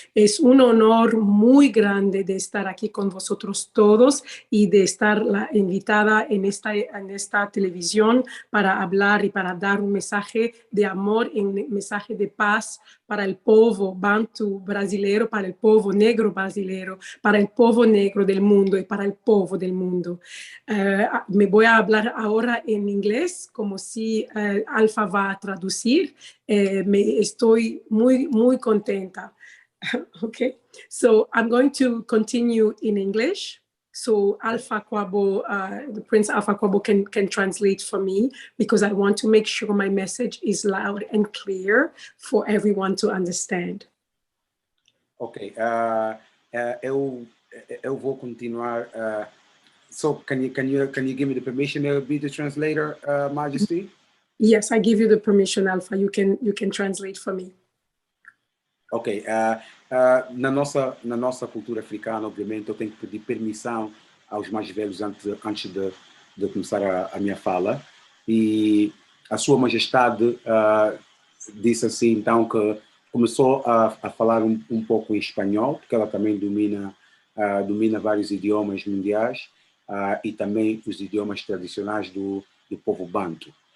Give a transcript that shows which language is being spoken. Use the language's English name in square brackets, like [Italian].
[Spanish] Es un honor muy grande de estar aquí con vosotros todos y de estar invitada en esta televisión para hablar y para dar un mensaje de amor, un mensaje de paz para el [Portuguese] povo bantu brasileiro, [Spanish] para el [Portuguese] povo negro brasileiro, [Spanish] para el [Portuguese] povo negro [Spanish] del mundo y para el povo del mundo. mundo. Me voy a hablar ahora en inglés, como si Alfa va a traducir. Estoy muy contenta. [English] Okay, so I'm going to continue in English. So Alpha Kwabo, the Prince Alpha Kwabo can translate for me, because I want to make sure my message is loud and clear for everyone to understand. [Portuguese] Ok, eu vou continuar. [English] So can you give me the permission to be the translator, Majesty? Yes, I give you the permission, Alpha. You can translate for me. [Portuguese] Ok, na nossa cultura africana, obviamente, eu tenho que pedir permissão aos mais velhos antes de começar a minha fala. E a Sua Majestade disse assim, então, que começou a falar um pouco em espanhol, porque ela também domina vários idiomas mundiais e também os idiomas tradicionais do povo banto.